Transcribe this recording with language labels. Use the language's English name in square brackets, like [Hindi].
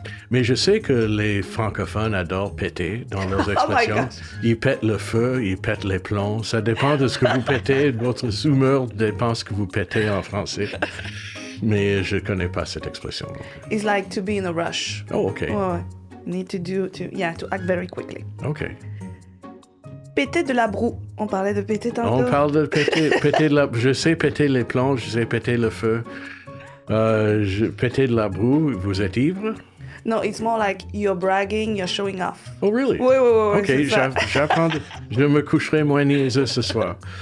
[French] Mais je sais que les francophones adorent péter dans leurs expressions. Ils pètent le feu, ils pètent les plombs. Ça dépend de ce que vous pétez. Votre humeur dépend de ce que vous pétez en français. Mais je ne connais pas cette expression. [English] It's like to be in a rush. Oh, OK. [French] Ouais. [English] Need to act very quickly. OK. [French] Péter de la broue. On parlait de péter tantôt. On parle de péter de la... Je sais péter les plombs, je sais péter le feu. Péter de la broue, vous êtes ivre? [English] No, it's more like you're bragging, you're showing off. Oh, really? [French] Oui, OK, c'est ça. j'apprends. Je me coucherai moins niaiseux ce soir.